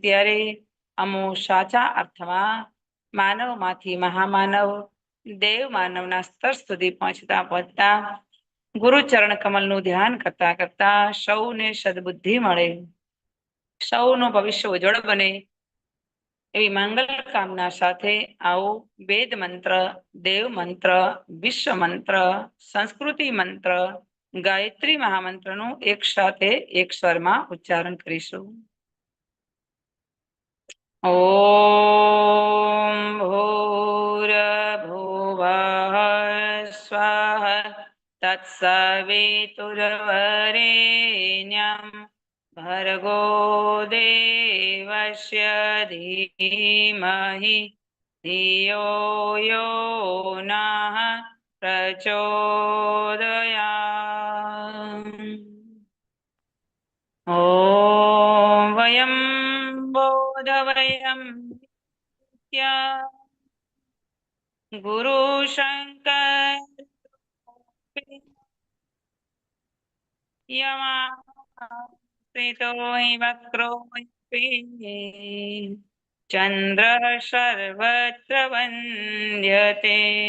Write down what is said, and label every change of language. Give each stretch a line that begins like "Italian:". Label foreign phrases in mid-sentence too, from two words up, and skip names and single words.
Gujarati: ત્યારે અમો સાચા અર્થમાં માનવમાંથી મહામાનવ દેવ માનવના સ્તર સુધી પહોંચતા ગુરુચરણ કમલનું ધ્યાન કરતા કરતા સૌને સદબુદ્ધિ મળે, સૌનું ભવિષ્ય ઉજ્જવળ બને એવી મંગલ કામના સાથે આવો વેદ મંત્ર, દેવ મંત્ર, વિશ્વ મંત્ર, સંસ્કૃતિ મંત્ર, ગાયત્રી મહામંત્રનું એક સાથે એક સ્વરમાં ઉચ્ચારણ કરીશું.
Sanskrit: ઓમ ભૂર્ભુવઃ સ્વઃ તત્સવિતુર્વરેણ્યં ભર્ગો દેવસ્ય ધીમહિ ધિયો યો નઃ પ્રચોદયાત્. ઓમ વયં બોધવયં ગુરુ શંકર યમાસ્તિતો વક્રો ચંદ્ર સર્વત્ર વંદ્યતે.